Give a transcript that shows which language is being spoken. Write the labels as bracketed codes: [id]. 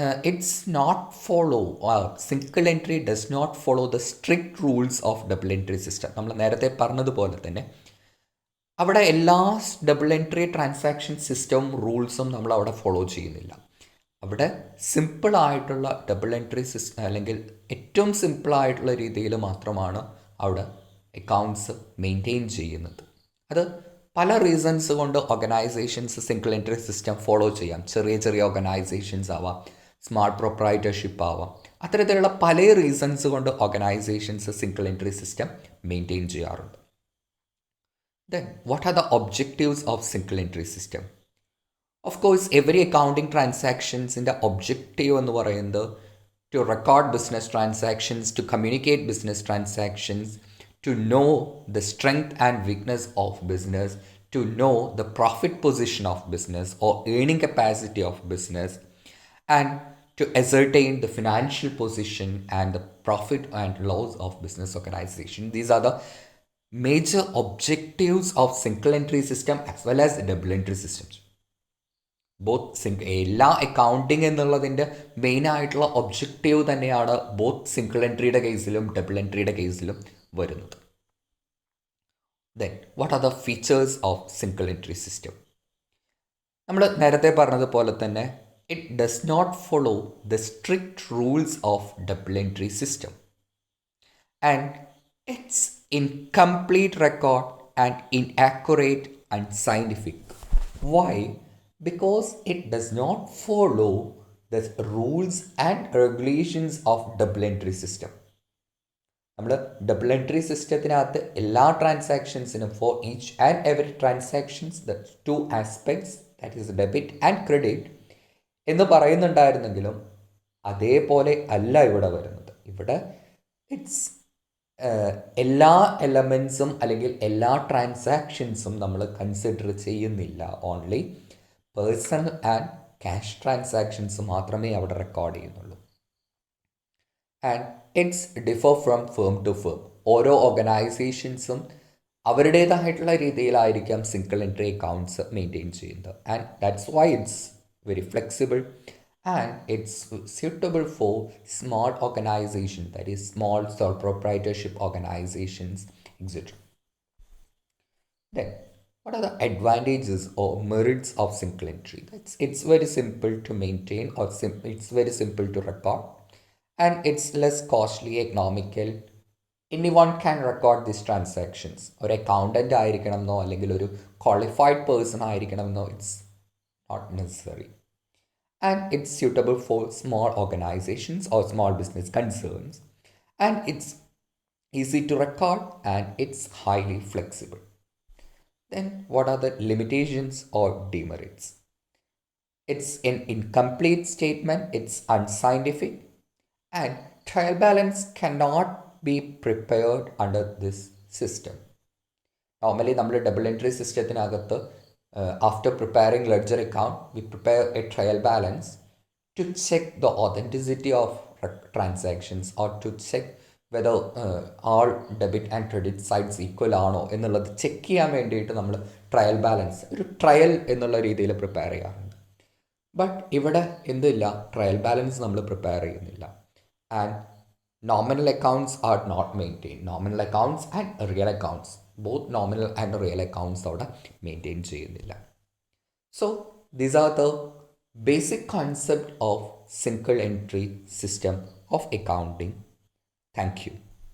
[en] It's not follow, single entry does not follow the strict rules of double entry system. [ml] നമ്മൾ നേരത്തെ പറഞ്ഞതുപോലെ തന്നെ അവിടെ എല്ലാ ഡബിൾ എൻട്രി ട്രാൻസാക്ഷൻ സിസ്റ്റവും റൂൾസും നമ്മൾ അവിടെ ഫോളോ ചെയ്യുന്നില്ല. അവിടെ സിമ്പിളായിട്ടുള്ള ഡബിൾ എൻട്രി സിസ്റ്റം, അല്ലെങ്കിൽ ഏറ്റവും സിമ്പിളായിട്ടുള്ള രീതിയിൽ മാത്രമാണ് അവിടെ അക്കൗണ്ട്സ് മെയിൻറ്റെയിൻ ചെയ്യുന്നത്. അത് പല റീസൺസ് കൊണ്ട് organisations single entry system follow ചെയ്യാം. ചെറിയ ചെറിയ ഓർഗനൈസേഷൻസ് ആവാം, സ്മാർട്ട് പ്രൊപ്രൈറ്റർഷിപ്പ് ആവാം. അത്തരത്തിലുള്ള പല റീസൺസ് കൊണ്ട് organisations single entry system maintain ചെയ്യാറുണ്ട്. [en] Then what are the objectives of single entry system? Of course, every accounting transactions in the objective [ml] എന്ന് പറയുന്നത് [en] to record business transactions, to communicate business transactions, to know the strength and weakness of business, to know the profit position of business or earning capacity of business, and to ascertain the financial position and the profit and loss of business organization. These are the major objectives of single entry system as well as double entry systems. [ml] എല്ലാ accounting എന്നുള്ളതിൻ്റെ മെയിനായിട്ടുള്ള objective തന്നെയാണ് both single എൻട്രിയുടെ കേസിലും double എൻട്രിയുടെ കേസിലും വരുന്നത്. [en] Then what are the features of single entry system? [ml] നമ്മൾ നേരത്തെ പറഞ്ഞതുപോലെ തന്നെ [en] It does not follow the strict rules of double entry system and it's incomplete record and inaccurate and scientific. Why? Because it does not follow the rules and regulations of double entry system. [ml] നമ്മൾ double entry സിസ്റ്റത്തിനകത്ത് എല്ലാ ട്രാൻസാക്ഷൻസിനും [en] for each and every transactions the two aspects, [ml] that is debit and credit എന്ന് പറയുന്നുണ്ടായിരുന്നെങ്കിലും അതേപോലെ അല്ല ഇവിടെ വരുന്നത്. ഇവിടെ it's എല്ലാ എലമെൻസും അല്ലെങ്കിൽ എല്ലാ ട്രാൻസാക്ഷൻസും നമ്മൾ കൺസിഡർ ചെയ്യുന്നില്ല. Only personal and cash transactions മാത്രമേ അവിടെ റെക്കോർഡ് ചെയ്യുന്നുള്ളൂ. [en] And it's differ from firm to firm. [ml] ഓരോ ഓർഗനൈസേഷൻസും അവരുടേതായിട്ടുള്ള രീതിയിലായിരിക്കാം സിംഗിൾ എൻട്രി അക്കൗണ്ട്സ് മെയിൻറ്റെയിൻ ചെയ്യുന്നത്. [en] And that's why it's very flexible and it's suitable for small organisation, that is small sole proprietorship organisations etcetera. Then what are the advantages or merits of single entry? It's very simple to maintain, or it's very simple to record, and it's less costly, economical. Anyone can record these transactions. [ml] ഒരു accountant ആയിരിക്കണമെന്നോ അല്ലെങ്കിൽ ഒരു qualified person ആയിരിക്കണമെന്നോ [en] It's not necessary. And it's suitable for small organizations or small business concerns, and it's easy to record and it's highly flexible. Then what are the limitations or demerits? It's an incomplete statement, it's unscientific, and trial balance cannot be prepared under this system. [ml] Normally നമ്മൾ double entry സിസ്റ്റത്തിനകത്ത് [en] after preparing ledger account, we prepare a trial balance to check [ml] the authenticity of transactions or to check [en] whether all debit and credit sides equal [ml] ആണോ എന്നുള്ളത് check ചെയ്യാൻ വേണ്ടിയിട്ട് നമ്മൾ trial balance ഒരു trial എന്നുള്ള രീതിയിൽ prepare ചെയ്യാറുണ്ട്. But ഇവിടെ എന്തില്ല, ട്രയൽ ബാലൻസ് നമ്മൾ പ്രിപ്പയർ ചെയ്യുന്നില്ല. And [en] Nominal accounts are not maintained. Nominal accounts and real accounts, both nominal and real accounts [ml] അവിടെ മെയിൻറ്റെയിൻ ചെയ്യുന്നില്ല. [en] So these are the basic concept of single entry system of accounting. Thank you.